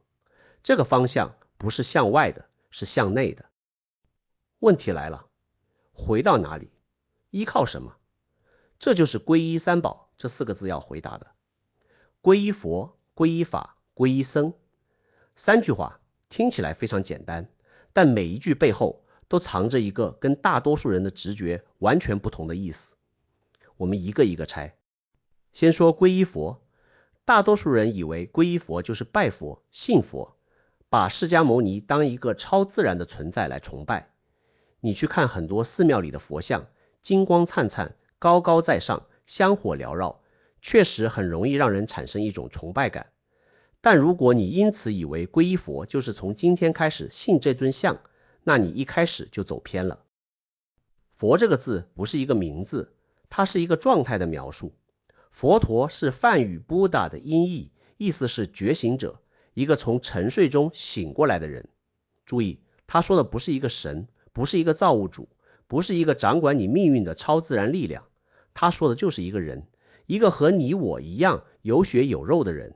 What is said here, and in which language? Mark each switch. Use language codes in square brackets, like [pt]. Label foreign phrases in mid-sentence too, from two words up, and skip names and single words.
[zh] 這個方向不是向外的，是向內的。問題來了，回到哪裡？依靠什麼？這就是皈依三寶這4個字要回答的。皈依佛，皈依法，皈依僧。3句話聽起來非常簡單，但每一句背後都藏着一個跟大多數人的直覺完全不同的意思。我們一個一個拆。先說皈依佛，大多數人以為皈依佛就是拜佛、信佛，把釋迦牟尼當一個超自然的存在來崇拜。你去看很多寺廟裡的佛像，金光燦燦，高高在上，香火繚繞，確實很容易讓人產生一種崇拜感。但如果你因此以為皈依佛就是從今天開始信這尊像，那你一開始就走偏了。佛這個字不是一個名字，它是一個狀態的描述。佛陀是梵語 Buddha 的音譯，意思是覺醒者，一個從沉睡中醒過來的人。注意，他說的不是一個神，不是一個造物主，不是一個掌管你命運的超自然力量，他說的就是一個人，一個和你我一樣有血有肉的人。